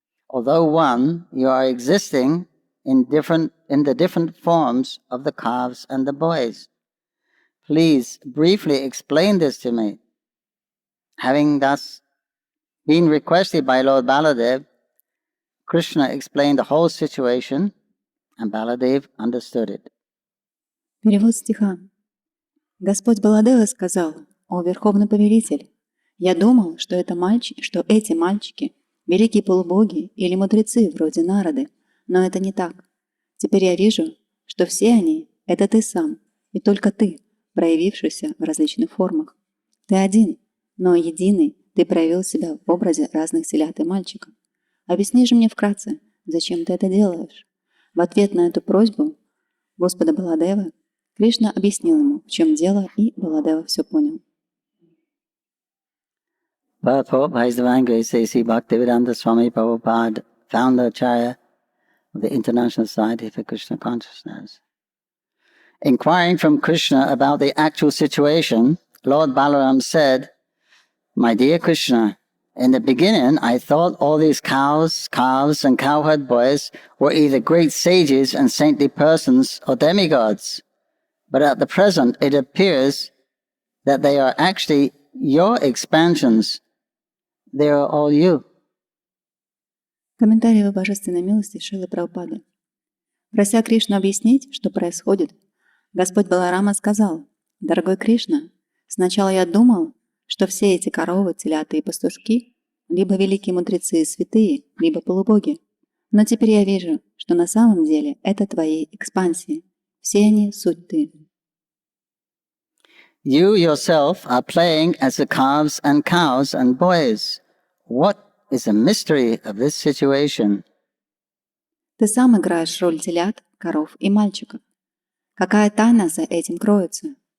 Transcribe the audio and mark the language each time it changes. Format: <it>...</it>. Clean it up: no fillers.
<en>Although one, you are existing in the different forms of the calves and the boys. Please briefly explain this to me. Having thus been requested by Lord Baladev, Krishna explained the whole situation, and Baladev understood it.</en> <ru>Перевод стиха. Господь Баладева сказал: «О Верховный Повелитель, я думал, что эти мальчики – великие полубоги или мудрецы вроде Нарады, но это не так. Теперь я вижу, что все они – это ты сам, и только ты, проявившийся в различных формах. Ты один, но единый ты проявил себя в образе разных телят и мальчиков. Объясни же мне вкратце, зачем ты это делаешь?» В ответ на эту просьбу Господа Баладева Кришна объяснил ему, в чем дело, и Баладева все понял.</ru> <en>Purport by His Divine Grace A.C. Bhaktivedanta Swami Prabhupada, founder Acharya of the International Society for Krishna Consciousness. Inquiring from Krishna about the actual situation, Lord Balaram said, My dear Krishna, in the beginning I thought all these cows, calves and cowherd boys were either great sages and saintly persons or demigods. But at the present it appears that they are actually your expansions. They are all you.</en> <ru>Комментарий Его Божественной милости Шрилы Прабхупады. Прося Кришну объяснить, что происходит, Господь Баларама сказал: «Дорогой Кришна, сначала я думал, что все эти коровы, телята и пастушки либо великие мудрецы и святые, либо полубоги. Но теперь я вижу, что на самом деле это твои экспансии. Все они суть ты».</ru> <en>You yourself are playing as the calves and cows and boys. What is the mystery of this situation?</en> <ru>Ты сам играешь роль телят, коров и мальчиков. Какая тайна за этим кроется?</ru>